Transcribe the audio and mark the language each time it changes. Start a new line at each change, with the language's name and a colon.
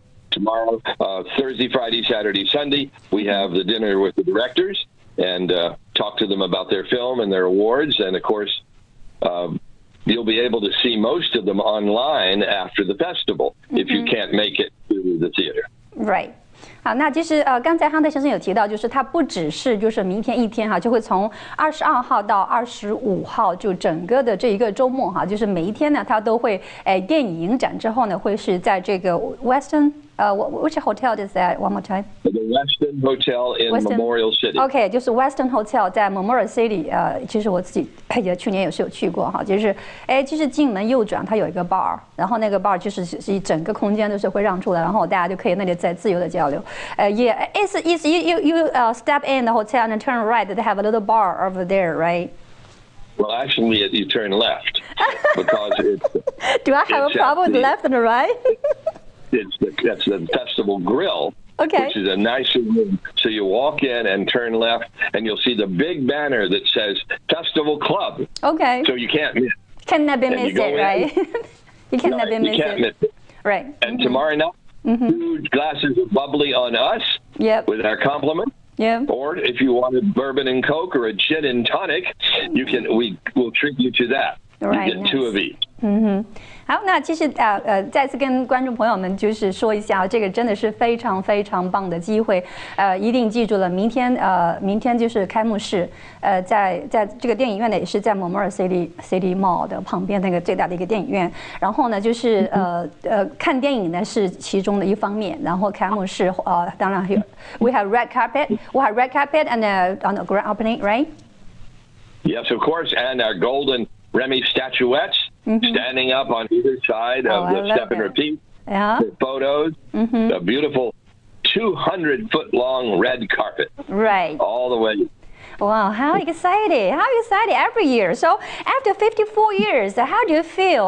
English: Tomorrow, Thursday, Friday, Saturday, Sunday, we have the dinner with the directors and talk to them about their film and their awards. And, of course, you'll be able to see most of them online after the festival if you can't make it to the theater. Right.
Chinese: 好，那其实刚才汉特先生有提到，就是他不只是就是明天一天哈，就会从22号到25号，就整个的这一个周末哈，就是每一天呢，他都会电影影展之后呢，会是在这个 Westin
English: which hotel is that? One more time. The Westin Hotel in Memorial City.
Chinese: OK， 就是 Westin Hotel 在 Memorial City。其实我自己也去年也是有去过哈，就是就是进门右转，它有一个 bar， 然后那个 bar 就是整个空间都是会让出来，然后大家就可以那里再自由的交流。
English: Yeah, it's you step in the hotel and turn right. They have a little bar over there, right? Well, actually, you turn left because it's. Do I have a problem with left and right? That's the festival grill, which is a nice room. So you walk in and turn left, and you'll see the big banner that says Festival Club. Okay. So you can't miss. Cannot be missed, right? You cannot be missed. You can't miss it. Right. And tomorrow night, 2 glasses of bubbly on us with our compliments. Yeah. Or if you wanted bourbon and Coke or a gin and tonic, we'll treat you to that. Right. You get 2 of each.
Chinese: 好，那其实再次跟观众朋友们就是说一下，这个真的是非常非常棒的机会，一定记住了，明天就是开幕式，在这个电影院呢也是在蒙莫尔 City Mall 的旁边那个最大的一个电影院，然后呢就是看电影呢是其中的一方面，然后开幕式当然
English: we have red carpet and on the grand opening, right? Yes, of course, and our golden Remy statuettes standing up on either side of the step and repeat. Yeah. The photos, a beautiful 200-foot-long red carpet. Right. All the way. Wow, how excited every year. So after 54 years, how do you feel?